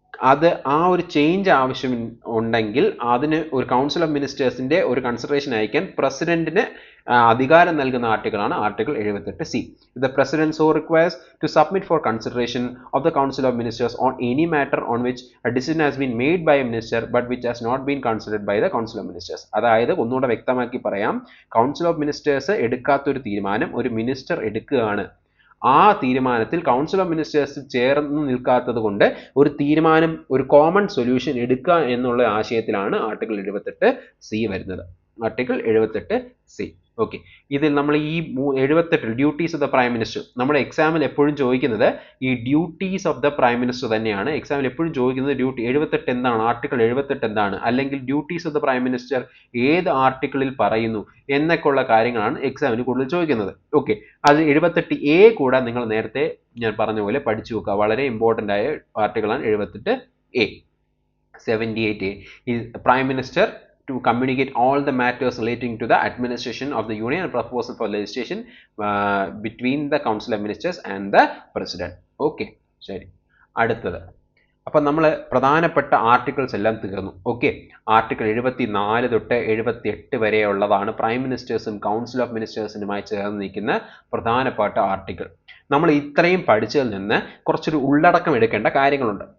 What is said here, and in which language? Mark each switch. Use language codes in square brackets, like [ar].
[ml] അത് ആ ഒരു ചേഞ്ച് ആവശ്യം ഉണ്ടെങ്കിൽ അതിന് ഒരു കൗൺസിൽ ഓഫ് മിനിസ്റ്റേഴ്സിന്റെ ഒരു കൺസിഡറേഷൻ അയക്കാൻ പ്രസിഡന്റിന് അധികാരം നൽകുന്ന ആർട്ടിക്കിളാണ് article 78C. [en] The president so requires to submit for consideration of the council of ministers on any matter on which a decision has been made by a minister but which has not been considered by the council of ministers. [ml] അതായത് ഒന്നുകൂടെ വ്യക്തമാക്കി പറയാം, council of ministers എടുക്കാത്തൊരു തീരുമാനം ഒരു minister എടുക്കുകയാണ്. ആ തീരുമാനത്തിൽ council of ministers ചേർന്ന് നിൽക്കാത്തത് കൊണ്ട് ഒരു തീരുമാനം, ഒരു കോമൺ സൊല്യൂഷൻ എടുക്കുക എന്നുള്ള ആശയത്തിലാണ് ആർട്ടിക്കിൾ 78C വരുന്നത്. Article 78C. ഓക്കെ, ഇതിൽ നമ്മൾ ഈ 78 duties of the prime minister, നമ്മുടെ എക്സാമിൽ എപ്പോഴും ചോദിക്കുന്നത് ഈ duties of the prime minister തന്നെയാണ്. എക്സാമിൽ എപ്പോഴും ചോദിക്കുന്നത് ഡ്യൂട്ടി 78 എന്താണ്, ആർട്ടിക്കിൾ 78 എന്താണ്, അല്ലെങ്കിൽ duties of the prime minister ഏത് ആർട്ടിക്കിളിൽ പറയുന്നു എന്നൊക്കെ ഉള്ള കാര്യങ്ങളാണ് എക്സാമിന് കൂടുതൽ ചോദിക്കുന്നത്. ഓക്കെ, അത് 78A കൂടെ നിങ്ങൾ നേരത്തെ ഞാൻ പറഞ്ഞ പോലെ പഠിച്ചു വെക്കുക. വളരെ ഇമ്പോർട്ടൻ്റ് ആയ ആർട്ടിക്കിളാണ് 78A. [en] 78A is Prime Minister to communicate all the matters relating to the administration of the union and proposal for legislation between the council of ministers and the president. Okay, ശരി. [ml] അടുത്തത്, അപ്പം നമ്മൾ പ്രധാനപ്പെട്ട articles എല്ലാം തീർന്നു. Okay, article 74 തൊട്ട് 78 വരെയുള്ളതാണ് prime മിനിസ്റ്റേഴ്സും council of മിനിസ്റ്റേഴ്സിനുമായി ചേർന്ന് നിൽക്കുന്ന പ്രധാനപ്പെട്ട ആർട്ടിക്കിൾ. നമ്മൾ ഇത്രയും പഠിച്ചതിൽ നിന്ന് കുറച്ചൊരു ഉള്ളടക്കം എടുക്കേണ്ട കാര്യങ്ങളുണ്ട്.